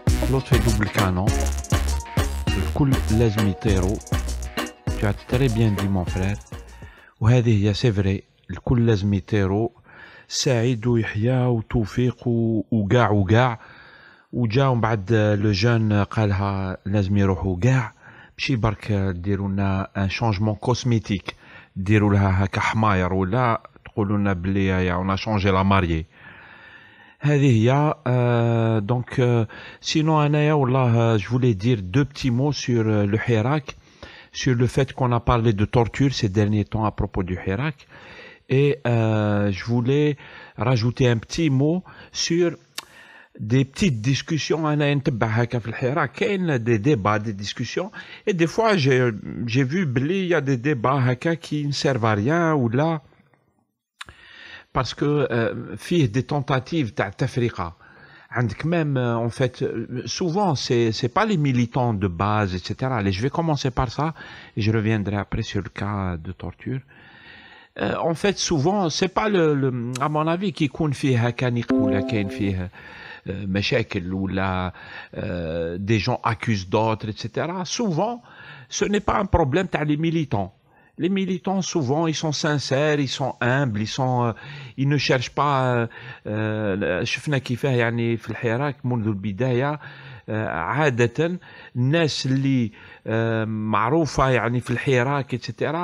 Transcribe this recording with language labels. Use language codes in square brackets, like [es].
[ar] لطفي دوبل كانون الكل لازم يطيروا. [fr] Tu as très bien dit mon frère. [ar] وهذه هي سي فري الكل لازم يطيروا. سعيد ويحيى وتوفيق وكاع وجاو بعد لو جون قالها لازم يروحوا كاع ماشي برك ديروا لنا [fr] ان شونجمون كوسميتيك [ar] ديروا لها هكا حماير ولا تقولوا لنا بلي [fr] on a changé la mariée. [ar] هذه هي. [fr] Donc sinon [ar] أنايا والله [fr] je voulais dire 2 petits mots sur le Hirak, sur le fait qu'on a parlé de torture ces derniers temps à propos du Hirak, et je voulais rajouter un petit mot sur des petites discussions. [ar] أنا نتبع هكا في الحراك كاين [fr] des débats, des discussions, et des fois j'ai vu [ar] بلي [fr] y a des débats [ar] هكا [fr] qui ne servent à rien ou là parce que [ar] فيه [fr] des tentatives [ar] تاع التفرقة. عندك [fr] même en fait souvent c'est pas les militants de base etc. Allez, je vais commencer par ça et je reviendrai après sur le cas de torture. En fait souvent c'est pas à mon avis qui [ar] يكون فيه هكا نيق ولا كاين فيه مشاكل ولا [fr] des gens accusent d'autres etc. Souvent ce n'est pas un problème [ar] تاع [fr] les militants. Les militants souvent ils sont sincères, ils sont humbles, ils ne cherchent pas. [ar] شفنا كيفاه يعني في الحراك منذ البداية عادة الناس اللي معروفة يعني في الحراك etc.